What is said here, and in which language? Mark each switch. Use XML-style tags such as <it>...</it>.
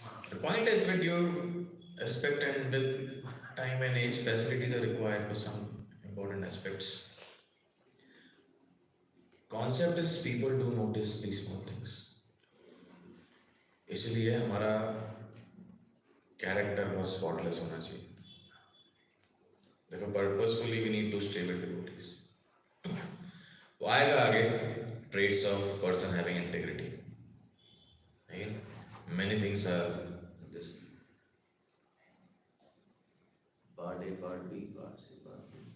<en>The point is, with due respect and with time and age, facilities are required for some important aspects. Concept is people do notice these small things.</en> <hi>इसलिए हमारा character बहुत spotless होना चाहिए. देखो</hi> <en>purposefully we need to stay with devotees.</en> <hi>वो आएगा आगे</hi> <en>traits of person having integrity. Again, many things are this. Part A, Part B, Part C, Part D.</en>